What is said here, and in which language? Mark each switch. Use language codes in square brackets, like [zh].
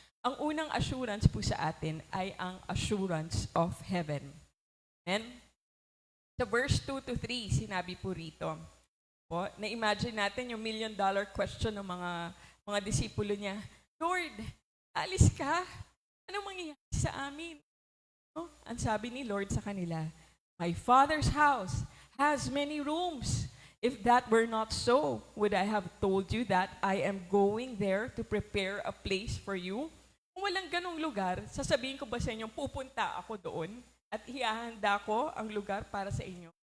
[tl] Ang unang assurance po sa atin ay ang [en] assurance of heaven. [tl] Amen? Sa verse 2 to 3, sinabi po rito, po, na-imagine natin yung $1 million question ng mga disipulo niya, Lord, alis ka? Anong mangyayari sa amin? No? Ang sabi ni Lord sa kanila, [en] my Father's house has many rooms. If that were not so, would I have told you that I am going there to prepare a place for you? [tl] Kung walang ganong lugar, sasabihin ko ba sa inyo, pupunta ako doon at ihahanda ko ang lugar para sa inyo?